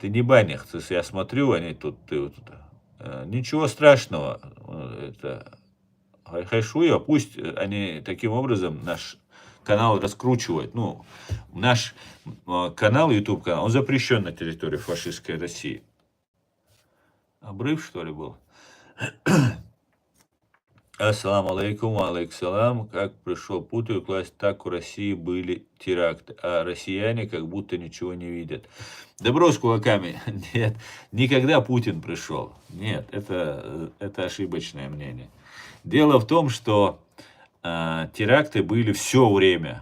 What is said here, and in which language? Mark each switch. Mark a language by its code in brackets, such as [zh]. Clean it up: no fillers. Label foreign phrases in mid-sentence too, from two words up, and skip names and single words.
[ru] Ты не бань их. Я смотрю, они тут... ничего страшного. Это хайшуя, пусть они таким образом наш канал раскручивают. Наш канал, YouTube канал, он запрещен на территории фашистской России. Обрыв, что ли, был? [ar] السلام عليكم، عليكم. [ru] Как пришел Путин к власти, так у России были теракты. А россияне как будто ничего не видят. Добро с кулаками. Нет, никогда Путин пришел. Нет, это ошибочное мнение. Дело в том, что теракты были все время.